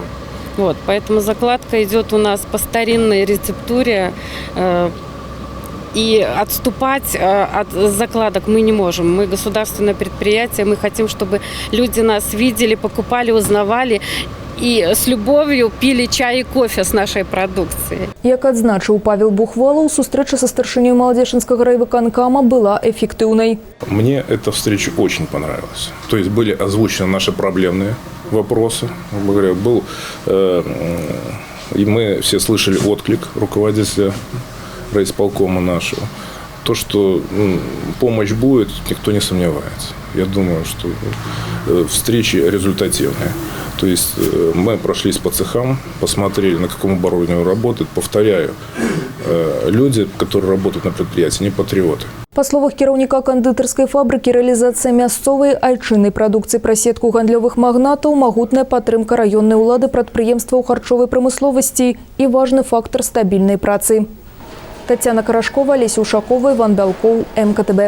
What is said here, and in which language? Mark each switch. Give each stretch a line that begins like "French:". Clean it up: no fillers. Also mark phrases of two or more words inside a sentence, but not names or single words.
Russian: Вот, поэтому закладка идет у нас по старинной рецептуре. И отступать от закладок мы не можем. Мы государственное предприятие, мы хотим, чтобы люди нас видели, покупали, узнавали и с любовью пили чай и кофе с нашей продукцией.
Belarusian: Як адзначыў Павел Бухвалов, сустрэча са старшынёй Маладзечынскага райвыканкама была эффектыўнай.
Russian: Мне эта встреча очень понравилась. То есть были озвучены наши проблемные вопросы. Грубо говоря, и мы все слышали отклик руководителя райисполкома нашего. То, что помощь будет, никто не сомневается. Я думаю, что встречи результативные. То есть мы прошлись по цехам, посмотрели, на каком оборудовании работает. Повторяю, люди, которые работают на предприятии, не патриоты.
Belarusian: Па словах кіраўніка кандытарскай фабрыкі, рэалізацыя мясцовай айчыннай прадукцыі праз сетку гандлёвых магнатаў, магутная падтрымка раённай улады прадпрыемстваў харчовай прамысловасці і важны фактар стабільнай працы. Тацяна Карашкова, Олеся Ушакова, Іван Бялкоў, МКТБ.